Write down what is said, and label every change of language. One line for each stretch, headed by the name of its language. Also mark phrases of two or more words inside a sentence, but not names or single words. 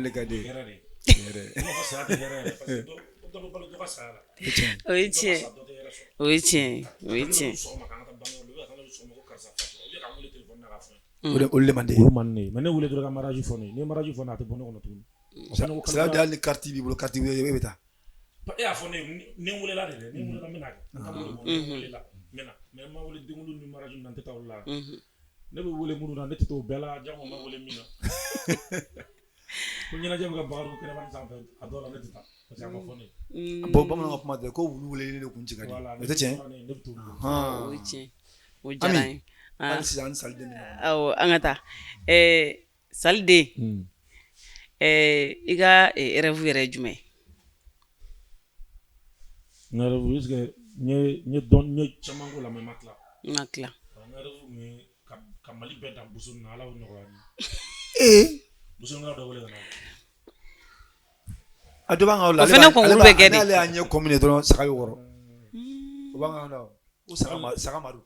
Bambara: o de ka di e ye hɛrɛ de ne ma fɔ saya tɛ hɛrɛ yɛrɛ
French: parce que
Bambara: dɔ bɛ balo dɔ ka saya la o ye tiɲɛ o ye tiɲɛ o ye tiɲɛ sɔgɔma kan ka taa banni yɔrɔ la ka na sɔgɔma ko karisa fatura o de ka wele téléphone na ka fɔ o de man di olu man ne mais ne wele dɔrɔn ka mariage fɔ ne ye ni mariage fɔ ne a tɛ bɔ ne kɔnɔ tuguni
French: c'est à dire
Bambara: hali ni carte b'i bolo carte e bɛ taa e y'a fɔ ne ni n welela de dɛ ni n welela n bɛ na kɛ n ka wele bɔ ni n welela n bɛ na mais n ma wele denkundi ni mariage na n tɛ taa olu la ne bɛ wele minnu na ne tɛ taa o bɛɛ la jango n ma wele min na ko ɲɛnajɛ bɛ ka Bakari kɛnɛmani sanfɛ a dɔw la ne tɛ taa
French: parce que
Bambara: a ma fɔ ne ye bon bamananw ka kuma tɛ ko wulu weleli de kun ci ka di o tɛ tiɲɛ o ye tiɲɛ o diyara n ye hali sisan sali den awɔ an ka taa saliden i ka rêve yɛrɛ ye jumɛn n ka rêve
French: est ce que
Bambara: n ye caman k'o la mais n ma tila n ma tila n ka rêve kun ye ka Mali bɛɛ dan boso na ala y'o nɔgɔya n ye boso na dɔ wele ka na a dɔ b'an ka la o fana concours bɛ kɛ de ale y'a ɲɛ commune dɔrɔn saga bɛ wɔrɔ o b'an ka la o saga madu